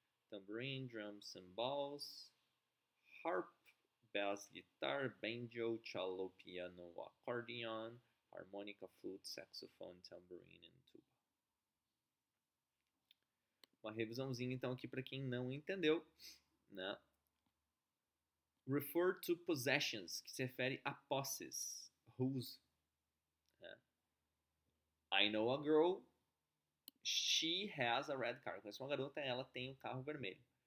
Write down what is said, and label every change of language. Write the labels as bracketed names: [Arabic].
[English] Tambourine, drums, cymbals, harp, bass, guitar, banjo, cello, piano, accordion, harmonica, flute, saxophone, tambourine and tuba. [Portuguese] Uma revisãozinha então aqui para quem não entendeu, né? [English] Refer to possessions, [Portuguese] que se refere a posses, whose. Né? [English] I know a girl, she has a red car. [Portuguese] Conheço uma garota, ela tem um carro vermelho.